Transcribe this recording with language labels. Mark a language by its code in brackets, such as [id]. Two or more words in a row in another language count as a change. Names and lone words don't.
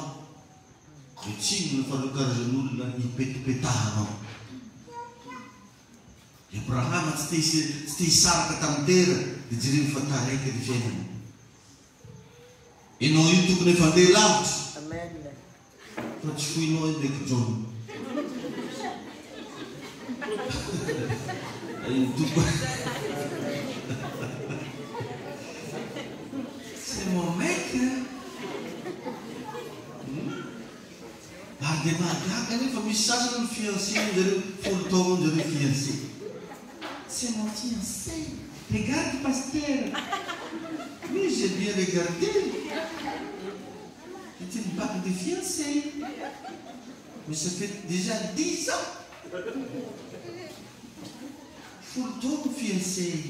[mg] Dia tsy no farokarazan'olona hipetipetahanao. Abrahama tsy te hisaraka tamin'ny tera dia jereny fa taraiky ny fiainana. Ianao io tokony efa andeha lavitra. Fa tsy foinao io ndraiky John. [fr] C'est mon mec. [mg] Ary dia mahagaga nefa misy sasany ny fiancé zareo folo taona zareo fiancé. [fr] C'est mon fiancé. Regarde, pasteur. Oui, j'ai bien regardé. C'est une bague de fiancé. Mais ça fait déjà 10 ans. Faut le temps fiancé.